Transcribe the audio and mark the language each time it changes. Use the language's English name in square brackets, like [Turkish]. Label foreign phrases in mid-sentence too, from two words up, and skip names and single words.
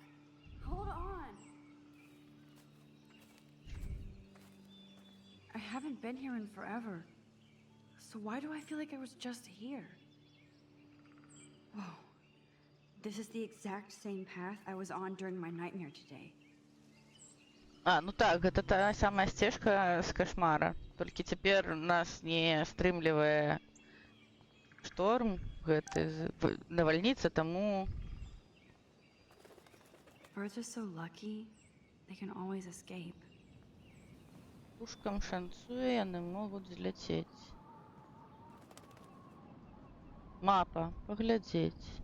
[English] Hold on. I haven't been here in forever. So why do I feel like I was just here? Whoa. This is the exact same path I was on during my nightmare today. [Belarusian] Ну так, гэта та самая сцежка з кашмара. Толькі цяпер нас не стрымлівае шторм, гэты навальніца, таму... [English] Birds are so lucky, they can always escape. [Belarusian] Пушкам шанцуе, яны могуць зляцець. Мапа, паглядзець.